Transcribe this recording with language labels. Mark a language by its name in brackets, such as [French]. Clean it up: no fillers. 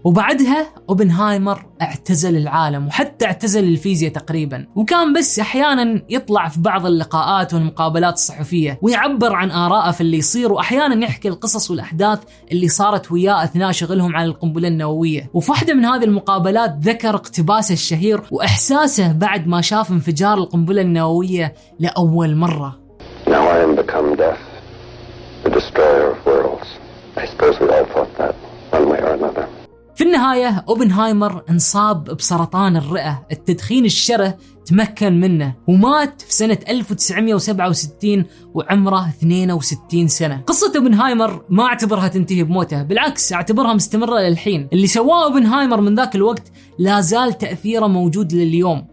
[Arabic] وبعدها أوبنهايمر اعتزل العالم، وحتى اعتزل الفيزياء تقريبا، وكان بس أحيانا يطلع في بعض اللقاءات والمقابلات الصحفية ويعبر عن آراءه في اللي يصير، وأحيانا يحكي القصص والأحداث اللي صارت وياه أثناء شغلهم على القنبلة النووية. وفي واحدة من هذه المقابلات ذكر اقتباسه الشهير وإحساسه بعد ما شاف انفجار القنبلة النووية لأول مرة. [English] Now I am become deaf, the destroyer of worlds. I suppose we all thought that one way or another. [Arabic] في النهاية أوبنهايمر انصاب بسرطان الرئة، التدخين الشره تمكن منه، ومات في سنة 1967 وعمره 62 سنة. قصة أوبنهايمر ما اعتبرها تنتهي بموته، بالعكس اعتبرها مستمرة للحين. اللي سواه أوبنهايمر من ذاك الوقت لا زال تأثيره موجود لليوم.